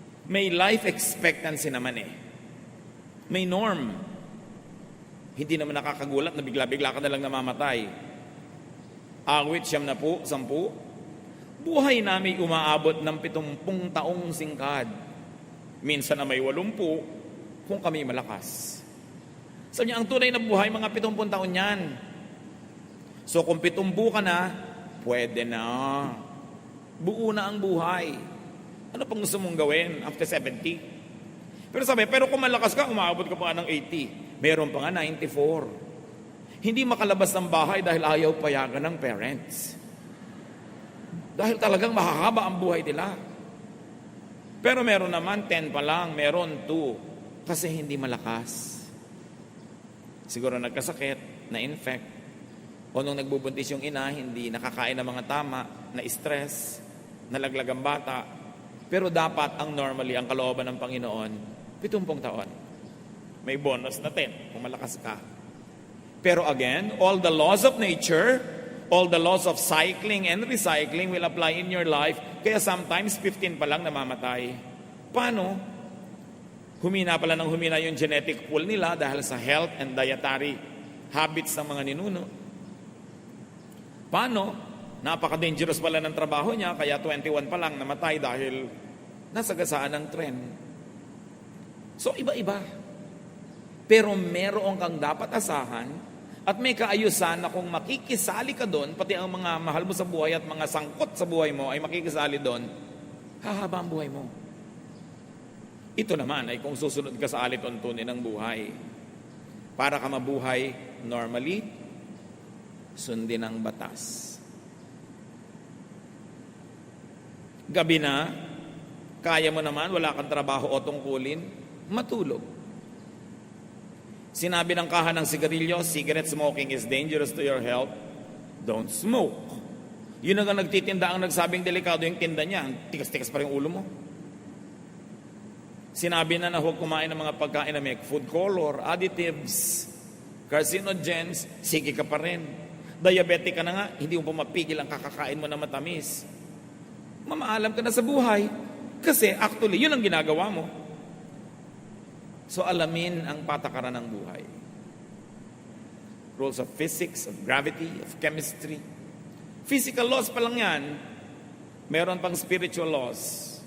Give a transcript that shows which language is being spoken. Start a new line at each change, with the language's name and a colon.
Filipino: May life expectancy naman May norm. Hindi naman nakakagulat na bigla-bigla ka na lang namamatay. Awit 10, buhay namin umaabot ng 70 taong singkad. Minsan na may 80 kung kami malakas. Sabi niya, ang tunay na buhay, mga 70 taon yan. So kung 70 ka na, pwede na. Buo na ang buhay. Ano pang gusto mong gawin after 70? Pero kung malakas ka, umaabot ka pa ng 80. Meron pa nga 94. Hindi makalabas ng bahay dahil ayaw payagan ng parents. Dahil talagang mahahaba ang buhay nila. Pero meron naman 10 pa lang, meron 2. Kasi hindi malakas. Siguro nagkasakit, na-infect. O nung nagbubuntis yung ina, hindi nakakain ng mga tama, na-stress, nalaglag ang bata. Pero dapat ang normally, ang kalooban ng Panginoon, 70 taon. May bonus na 10 kung malakas ka.
English: Pero again, all the laws of nature, all the laws of cycling and recycling will apply in your life.
Filipino: Kaya sometimes 15 pa lang namamatay. Paano? Humina pala ng humina yung genetic pool nila dahil sa
English: health and dietary habits
Filipino: ng mga ninuno. Paano? Napaka-dangerous pala ng trabaho niya, kaya 21 pa lang namatay dahil nasagasaan ng tren. So iba-iba. Pero meron kang dapat asahan at may kaayusan na kung makikisali ka doon, pati ang mga mahal mo sa buhay at mga sangkot sa buhay mo ay makikisali doon, hahaba ang buhay mo. Ito naman ay kung susunod ka sa alituntunin ng buhay. Para ka mabuhay normally, sundin ang batas. Gabi na, kaya mo naman, wala kang trabaho o tungkulin, matulog. Sinabi ng kaha ng sigarilyo,
English: cigarette smoking is dangerous to your health. Don't smoke.
Filipino: Yun ang nagtitinda ang nagsabing delikado yung tinda niya. Tikas-tikas pa rin ulo mo. Sinabi na huwag kumain ng mga pagkain na may food color, additives, carcinogens, sige ka pa rin. Diabetic ka na nga, hindi mo pa mapigil ang kakakain mo na matamis. Mamaalam ka na sa buhay. Kasi actually, yun ang ginagawa mo. So alamin ang patakaran ng buhay.
English: Rules of physics, of gravity, of chemistry. Physical laws
Filipino: pa lang yan. Meron pang spiritual laws.